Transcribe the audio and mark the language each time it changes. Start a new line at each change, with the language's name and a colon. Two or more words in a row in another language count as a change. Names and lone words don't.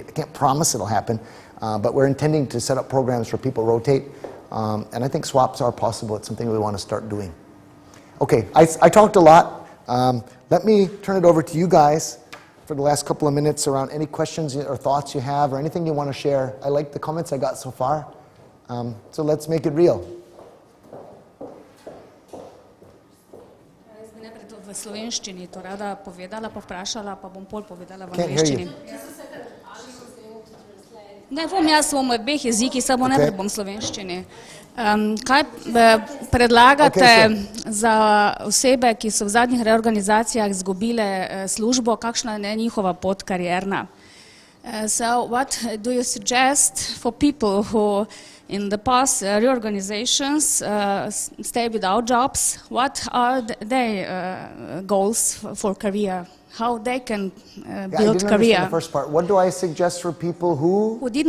English: I can't promise it'll happen, but we're intending to set up programs where people rotate, and I think swaps are possible. It's something we want to start doing. Okay, I talked a lot. Let me turn it over to you guys for the last couple of minutes around any questions or thoughts you have or anything you want to share. I like the comments I got so far, so let's make it real.
Slovenian: V slovenščini to rada povedala, pa vprašala, pa bom pol povedala v
English: Can't hear
Slovenian: angleščini.
English: you.
Slovenian: Ne bom jaz v obeh jezikih, samo najprej bom v slovenščini. Kaj predlagate za osebe, ki so v zadnjih reorganizacijah izgubile službo, kakšna je njihova pot karierna?
English: So what do you suggest for people who in the past reorganizations stay without jobs? What are their goals for career? How they can build I didn't career? understand the first part. What do I suggest for people who